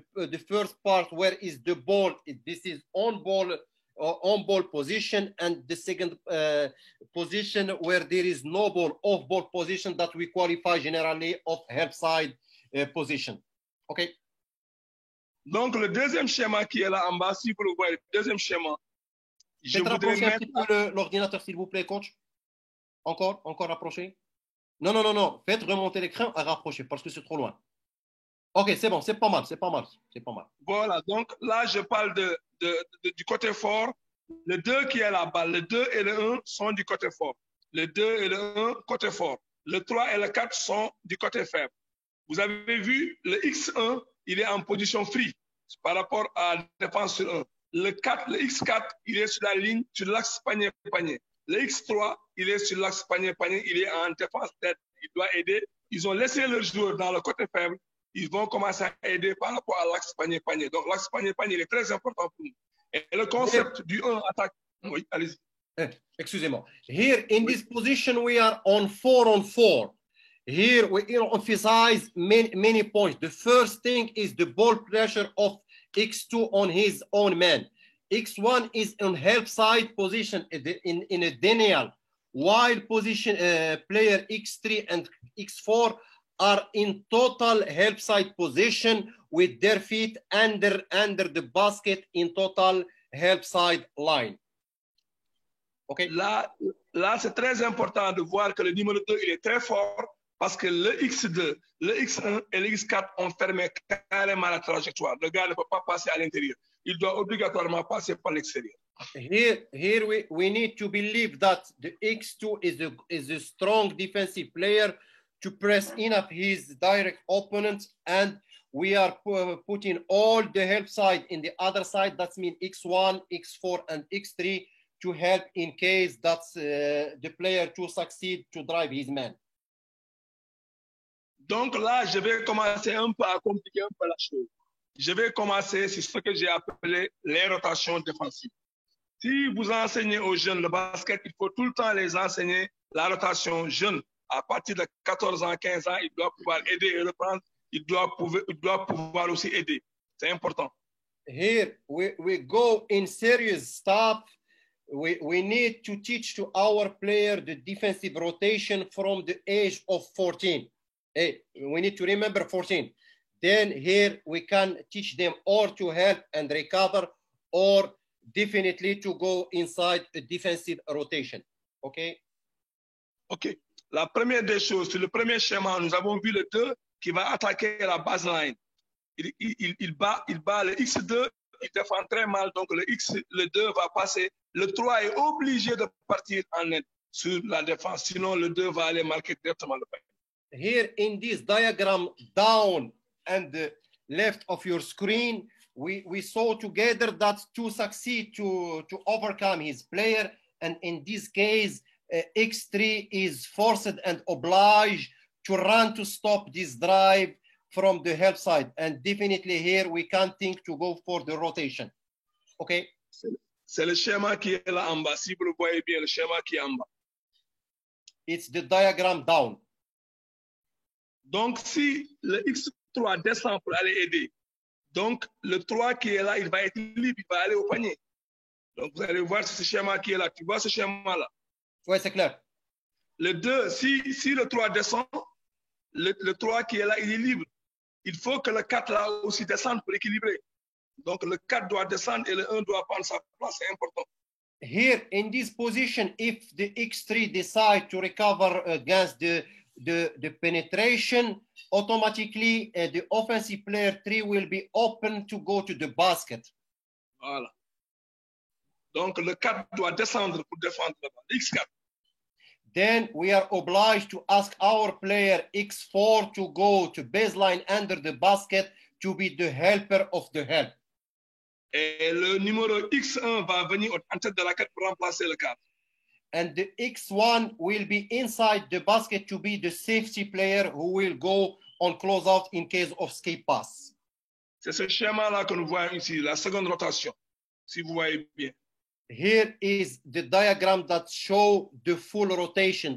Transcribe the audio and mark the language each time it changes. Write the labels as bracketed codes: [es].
[en] The first part where is the ball. This is on ball position, and the second position where there is no ball, off ball position that we qualify generally of help side position. Okay. [fr] Donc, le deuxième schéma qui est là en bas, si vous le voyez, le deuxième schéma, je voudrais mettre... un petit peu l'ordinateur, s'il vous plaît, coach. Encore rapprocher. Non. Faites remonter l'écran à rapprocher parce que c'est trop loin. OK, c'est bon, c'est pas mal. Voilà, donc là, je parle du côté fort. Le 2 qui est là-bas, le 2 et le 1 sont du côté fort. Le 2 et le 1, côté fort. Le 3 et le 4 sont du côté faible. Vous avez vu, le X1, il est en position free par rapport à la défense sur 1. Le X4, il est sur la ligne, sur l'axe panier-panier. Le X3, il est sur l'axe panier-panier, il est en défense tête. Il doit aider. Ils ont laissé leur joueur dans le côté faible. Ils vont commencer à aider par rapport à l'axe panier-panier. Donc, l'axe panier-panier, il est très important pour nous. Et le concept du 1 attaque. Oui, allez-y. Excusez-moi. [en] Here, in this position, we are on 4-on-4. Here we emphasize many points. The first thing is the ball pressure of X2 on his own man. X1 is on help side position in a denial, while position player X3 and X4 are in total help side position with their feet under the basket in total help side line. Okay. [fr] Là c'est très important de voir que le numéro 2, il est très fort parce que le X2, le X1 et le X4 ont fermé carrément la trajectoire. Le gars ne peut pas passer à l'intérieur. Il doit obligatoirement passer par l'extérieur. [en] Here we need to believe that the X2 is a strong defensive player to press enough his direct opponent, and we are putting all the help side in the other side. That means X1, X4, and X3 to help in case that's the player to succeed to drive his man. [fr] Donc là, je vais commencer un peu à compliquer un peu la chose. Je vais commencer sur ce que j'ai appelé les rotations défensives. Si vous enseignez aux jeunes le basket, il faut tout le temps les enseigner la rotation jeune. À partir de 14 ans, 15 ans, il doit pouvoir aider et reprendre. Il doit pouvoir aussi aider. C'est important. [en] Here we go in serious stuff. We need to teach to our player the defensive rotation from the age of 14. Hey, we need to remember 14. Then here we can teach them or to help and recover or definitely to go inside a defensive rotation. OK? OK. [fr] La première des choses, sur le premier schéma, nous avons vu le 2 qui va attaquer la baseline. Il bat le X2, il défend très mal, donc le 2 va passer. Le 3 est obligé de partir en aide sur la défense, sinon le 2 va aller marquer directement le panier. [en] Here in this diagram down and the left of your screen, we saw together that to succeed to overcome his player, and in this case, X3 is forced and obliged to run to stop this drive from the help side. And definitely here we can't think to go for the rotation. OK? [fr] C'est le schéma qui est là en bas. Si vous le voyez bien, le schéma qui est en bas. [en] It's the diagram down. [fr] Donc, si le X3 descend pour aller aider, donc le 3 qui est là, il va être libre, il va aller au panier. Donc, vous allez voir ce schéma qui est là. Tu vois ce schéma-là? Oui, c'est clair. Le 2, si le 3 descend, le 3 qui est là, il est libre. Il faut que le 4 là aussi descende pour équilibrer. Donc, le 4 doit descendre et le 1 doit prendre sa place. C'est important. [en] Here, in this position, if the X3 decide to recover against the penetration, automatically the offensive player 3 will be open to go to the basket. [fr] Voilà. Donc, le 4 doit descendre pour défendre le X4. [en] Then we are obliged to ask our player X4 to go to baseline under the basket to be the helper of the help. [fr] Et le numéro X1 va venir en tête de la raquette pour remplacer le 4. [en] And the X1 will be inside the basket to be the safety player who will go on closeout in case of skip pass. [fr] C'est ce schéma-là que nous voyons ici, la seconde rotation, si vous voyez bien. [en] Here is the diagram that show the full rotation.